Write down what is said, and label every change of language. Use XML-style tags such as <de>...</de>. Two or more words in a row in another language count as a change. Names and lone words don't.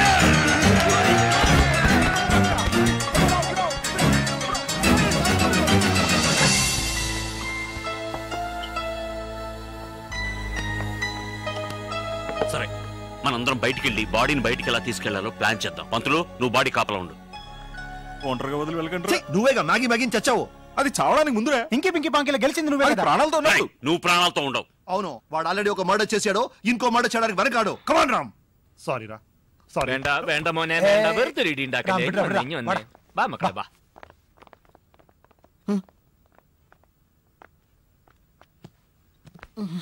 <te>సరే, మనందరం బయటికి వెళ్ళి బాడీని బయటికి ఎలా తీసుకెళ్లాలో ప్లాన్ చేద్దాం. పంతులు, నువ్వు బాడీ కాపలా ఉండు. ఒంటరిగా వదిలి వెళ్ళకండి. నువ్వేగా మ్యాగీ మ్యాగీని చచ్చావు. అది చావడానికి ముందురా. ఇంకి పింకి పాంకిలా గెలిచింది నువ్వే కదా. ప్రాణాలతో ఉన్నాడు. నువ్వు ప్రాణాలతో ఉండవు. అవును, వాడు ఆల్రెడీ ఒక మర్డర్ చేశాడు, ఇంకో మర్డర్ చేయడానికి వెనకాడు. కమాన్ రామ్. సారీ రా, సారీ.</te> <ml>വേണ്ട വേണ്ട മോനെ വേണ്ട. വെറുതെ ഇടി ഉണ്ടാക്കല്ലേ. വിടടാ, വിടടാ. ഇങ്ങ് വന്നേ. വാ മക്കളെ വാ.</ml>